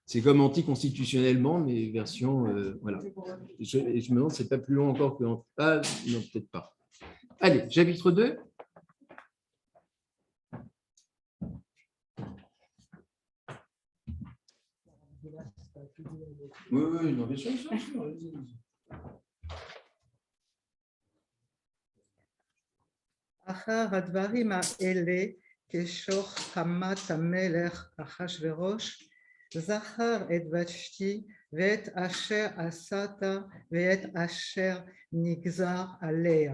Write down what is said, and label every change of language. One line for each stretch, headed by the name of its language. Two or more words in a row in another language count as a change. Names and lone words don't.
French: C'est comme anticonstitutionnellement, mais version, voilà. Je me demande, c'est pas plus long encore que... Ah, non, peut-être pas. Allez, chapitre 2. Oui, non, bien sûr.
Hebrew: אחר הדברים האלה, כשור חמת המלך אחשוורוש, זכר את ושתי ואת אשר עשת ואת אשר נגזר עליה.